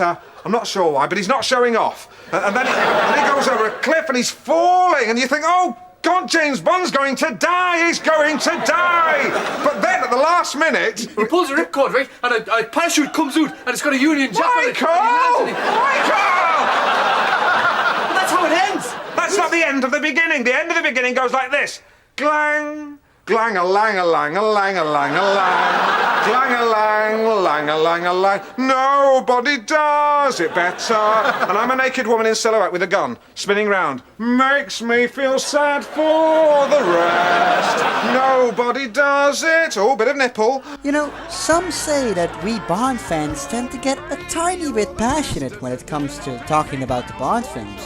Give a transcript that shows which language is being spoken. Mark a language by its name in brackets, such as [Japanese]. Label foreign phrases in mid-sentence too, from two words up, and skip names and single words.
[English] I'm not sure why, but he's not showing off. And then he goes over a cliff, and he's falling, and you think, "Oh, God, James Bond's going to die, he's going to die!" But then, at the last minute... He pulls a ripcord, right, and a parachute comes out, and it's got a Union Jack on it. Michael! That's how it ends! That's not the end of the beginning. The end of the beginning goes like this. Glang, glang-a-lang-a-lang-a-lang-a-lang-a-lang. Glang-a-lang, lang-a-lang-a-lang. Nobody does it better. And I'm a naked woman in silhouette with a gun, spinning round. Makes me feel sad for the rest. Nobody does it. Oh, bit of nipple. You know, some say that we Bond fans tend to get a tiny bit passionate when it comes to talking about the Bond films.